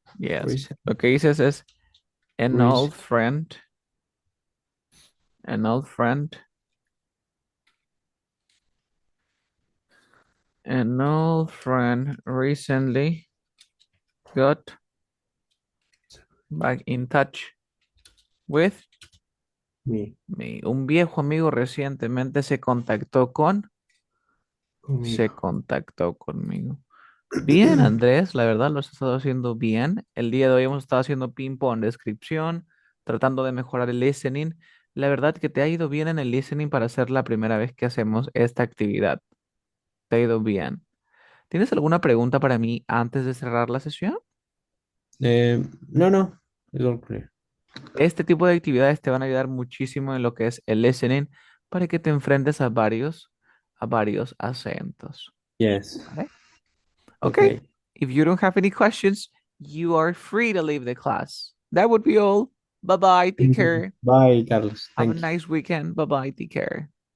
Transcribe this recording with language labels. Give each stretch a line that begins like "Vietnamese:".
English: Yes.
Spanish: Lo que dices es
English: an old friend An old friend. An old friend recently got back in touch with Me. me.
Spanish: Un viejo amigo recientemente se contactó se contactó conmigo. Bien, Andrés, la verdad lo has estado haciendo bien. El día de hoy hemos estado haciendo ping-pong, descripción, tratando de mejorar el listening. La verdad que te ha ido bien en el listening para ser la primera vez que hacemos esta actividad. Te ha ido bien. ¿Tienes alguna pregunta para mí antes de cerrar la sesión?
English: No, it's all clear.
Spanish: Este tipo de actividades te van a ayudar muchísimo en lo que es el listening para que te enfrentes a varios acentos.
English: Yes.
Spanish: ¿Vale?
English: Okay. If you don't have any questions, you are free to leave the class. That would be all. Bye-bye. Take care. Bye, Carlos. Have a Thank you. nice weekend. Bye-bye. Take care.